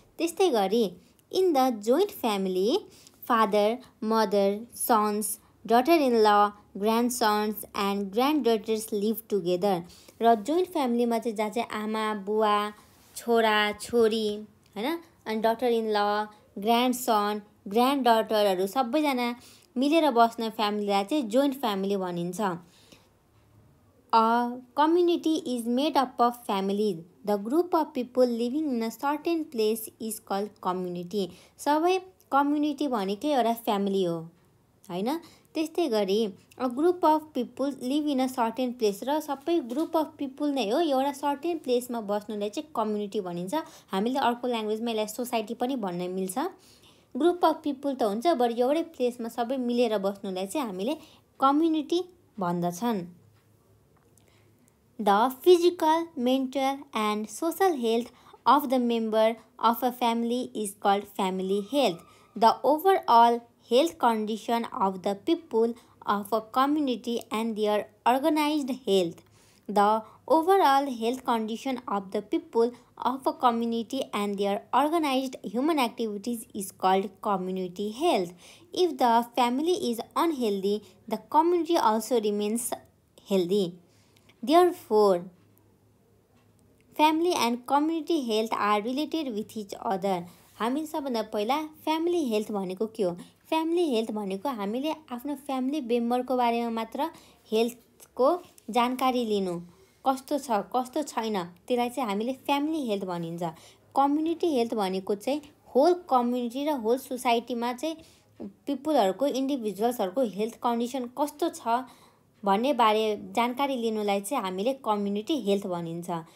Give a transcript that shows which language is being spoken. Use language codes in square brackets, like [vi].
[ne] त्यस्तै गरी [en] In the joint family father, mother, sons, daughter in law, grandsons and granddaughters live together. [ne] र joint फ्यामिलीमा चाहिँ जहाँ चाहिँ आमा, बुवा, छोरा, छोरी, हैन, अनि डटर इन ल, ग्रान्डसन, ग्रान्ड डटरहरू सबैजना मिलेर बस्ने फ्यामिलीलाई चाहिँ जोइन्ट फ्यामिली भनिन्छ। [en] A community is made up of families. The group of people living in a certain place is called community। [ne] सबै कम्युनिटी भनेकै एउटा फ्यामिली हो, हैन। त्यस्तै गरी [en] a group of people live in a certain place, [ne] र सबै ग्रुप अफ पिपल नै हो एउटा सर्टेन प्लेसमा बस्नुलाई चाहिँ कम्युनिटी भनिन्छ। हामीले अर्को ल्याङ्ग्वेजमा यसलाई सोसाइटी पनि भन्न मिल्छ। ग्रुप अफ पिपल त हुन्छ, बरु एउटै प्लेसमा सबै मिलेर बस्नुलाई चाहिँ हामीले कम्युनिटी भन्दछन्। [en] The physical, mental and social health of the member of a family is called family health. The overall health condition of the people of a community and their organized health. The overall health condition of the people of a community and their organized human activities is called community health. If the family is unhealthy, the community also remains healthy. Therefore, family and community health are related with each other। [ne] हामी सबभन्दा पहिला family health भनेको के हो? Family health भनेको हामीले आफ्नो family मेम्बरको बारेमा मात्र हेल्थको जानकारी लिनु, कस्तो छ कस्तो छैन, त्यसलाई चाहिँ हामीले फ्यामिली हेल्थ भनिन्छ। कम्युनिटी हेल्थ भनेको चाहिँ होल कम्युनिटी र होल सोसाइटीमा चाहिँ पिपलहरूको, इन्डिभिजुअल्सहरूको हेल्थ कन्डिसन कस्तो छ भन्ने बारे जानकारी लिनुलाई चाहिँ हामीले कम्युनिटी हेल्थ भनिन्छ।